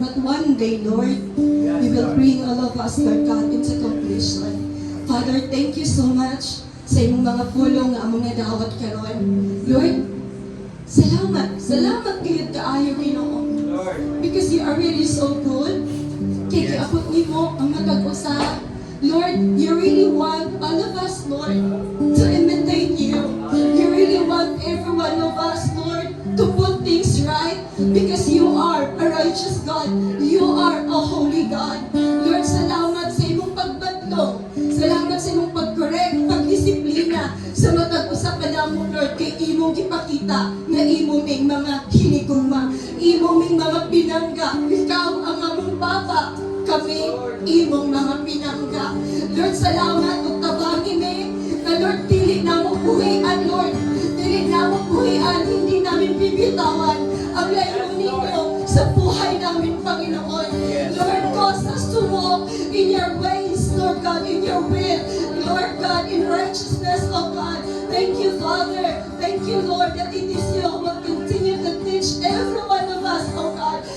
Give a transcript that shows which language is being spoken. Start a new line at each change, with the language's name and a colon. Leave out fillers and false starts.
English: But one day, Lord, you will bring all of us, Lord God, into completion. Father, thank you so much
Cebuano: sa imong mga pulong nga among nadawat karon. Lord, salamat. Salamat kayo kaayo, Ginoo.
English: Lord. Because you are really so good.
Cebuano: Kaya kiabot nimo ang matag-usa.
English: Lord, you really want all of us, Lord, to imitate you. You really want every one of us, Lord, to put things right because you are a righteous God. You are a holy God. Lord,
Cebuano: salamat sa imong pagbatlong. Salamat sa imong pag-correct, pagdisiplina sa matag-usa ka namo, Lord, kay imong gipakita na imo ming mga hinigugma, imo ming mga pinangga. Ikaw ang among Papa, kami imong mga pinangga. Lord, salamat ug tabangin na Lord, dili na mo buhian, Lord. Dili na mo buhian,
Filipino: hindi namin bibitawan ang layunin niyo sa buhay namin, Panginoon.
English: Lord, cause us to walk in your ways, Lord God, in your will. Lord God, in righteousness, oh God. Thank you, Father. Thank you, Lord, that it is you who will continue to teach every one of us, oh God.